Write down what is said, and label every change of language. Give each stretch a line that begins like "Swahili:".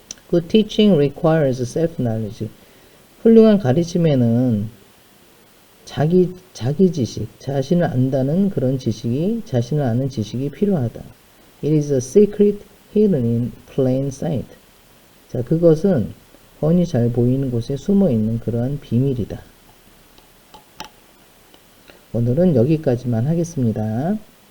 English: Good teaching requires self-knowledge.
Korean: 훌륭한 가르침에는 자기 지식, 자신을 안다는 그런 지식이, 자신을 아는 지식이 필요하다.
English: It is a secret hidden in plain sight.
Korean: 자, 그것은 훤히 잘 보이는 곳에 숨어 있는 그러한 비밀이다. 오늘은 여기까지만 하겠습니다.